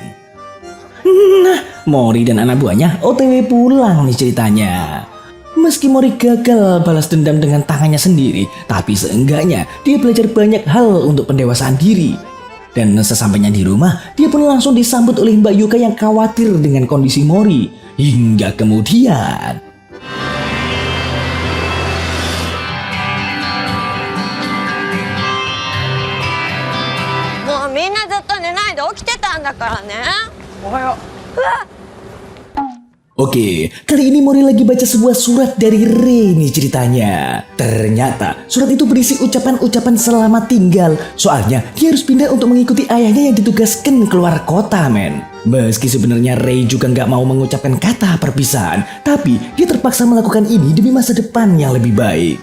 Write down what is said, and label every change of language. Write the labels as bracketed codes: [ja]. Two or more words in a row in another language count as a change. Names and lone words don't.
[id] Nah, Mori dan anak buahnya OTW pulang nih ceritanya. Meski Mori gagal balas dendam dengan tangannya sendiri, tapi seenggaknya dia belajar banyak hal untuk pendewasaan diri. Dan sesampainya di rumah, dia pun langsung disambut oleh Mbak Yuka yang khawatir dengan kondisi Mori. Hingga kemudian... [ja] もうみんなずっと寝ないで起きてたんだからね。おはよう。うわ [id] Oke, kali ini Mori lagi baca sebuah surat dari Rei nih ceritanya. Ternyata surat itu berisi ucapan-ucapan selamat tinggal. Soalnya dia harus pindah untuk mengikuti ayahnya yang ditugaskan keluar kota, men. Meski sebenarnya Rei juga nggak mau mengucapkan kata perpisahan, tapi dia terpaksa melakukan ini demi masa depan yang lebih baik.